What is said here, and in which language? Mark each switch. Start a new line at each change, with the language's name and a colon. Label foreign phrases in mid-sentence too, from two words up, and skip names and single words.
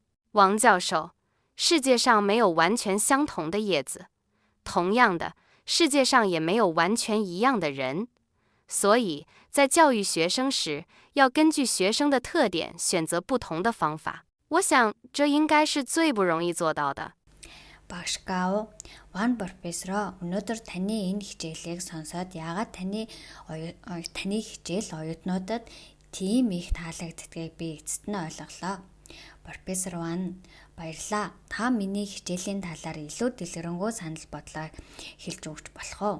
Chinese: 王教授，世界上没有完全相同的叶子，同样的，世界上也没有完全一样的人，所以在教育学生时，要根据学生的特点选择不同的方法。我想这应该是最不容易做到的。
Mongolian: Багш Гав, Ван профессор, өнөөдөр таны энэ хичээлийг сонсоод яагаад таны хичээл оюутнуудад тийм их таалагддгийг би эцэст нь ойлголоо. Профессор Ван, баярлалаа. Та миний хичээлийн талаар илүү дэлгэрэнгүй санал бодлоо хэлж өгч болох уу?